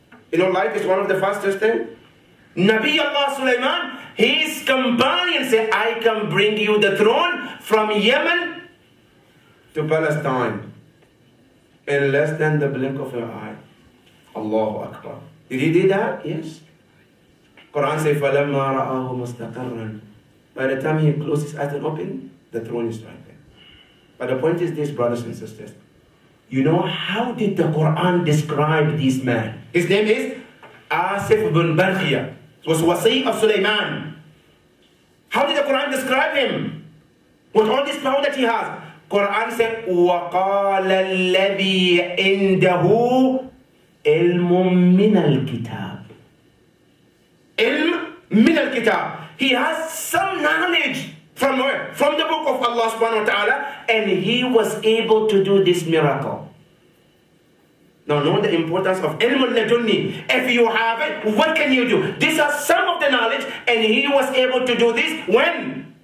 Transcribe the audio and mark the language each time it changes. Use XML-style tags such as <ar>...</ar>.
<en>You know, light is one of the fastest things. Nabi Allah Sulaiman, his companion said, I can bring you the throne from Yemen to Palestine in less than the blink of an eye. Allahu Akbar. Did he do that? Yes. Quran says,</en> <ar>فَلَمَّا رَآهُ مُسْتَقَرًّا.</ar> <en>By the time he closed his eyes and opened, the throne is right there. But the point is this, brothers and sisters. You know, how did the Quran describe this man? His name is Asif ibn Barkhia. It was Wasi of Sulaiman. How did the Quran describe him? With all this power that he has. Quran said,</en> <ar>وَقَالَ الَّذِي عِنْدَهُ عِلْمٌ مِّنَ الْكِتَابِ. Ilm min al-kitab.</ar> <en>He has some knowledge from where? From the book of Allah subhanahu wa ta'ala, and he was able to do this miracle. Now know the importance of ilm al-ladunni. If you have it, what can you do? These are some of the knowledge, and he was able to do this when?</en>